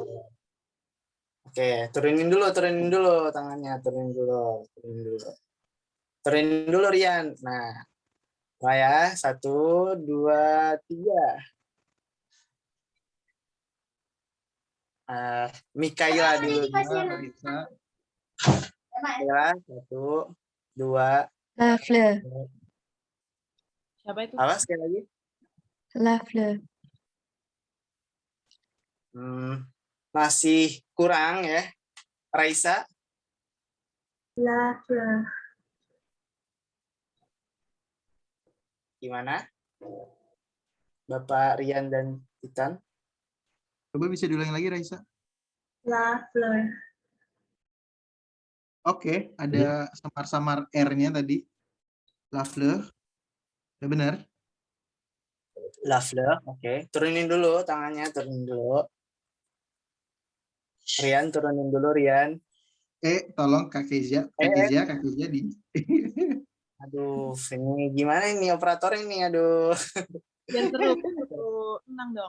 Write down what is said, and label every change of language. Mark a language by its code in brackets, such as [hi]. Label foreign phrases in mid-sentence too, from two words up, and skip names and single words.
[id] Oke, turunin dulu tangannya, turunin dulu Rian. Nah, mulai ya, 1, 2, 3. Mikaela dulu. Raisa, Mikaela, 1, 2. [fr] La fleur. [id] Siapa itu? Apa sekali lagi? [fr] La fleur. [id] Masih kurang ya. Raisa, [fr] La fleur. [id] gimana? Bapak Rian dan Titan. coba bisa diulangi lagi Raisa. [fr] La fleur. [id] Oke, ada samar-samar R-nya tadi. [fr] La fleur. [id] Udah benar. [fr] La fleur, [id] oke. Turunin dulu tangannya, turunin dulu. Rian, turunin dulu Rian. Tolong Kak Kezia di. Aduh, ini gimana ini operator ini? Aduh. Biar seru, tenang dong.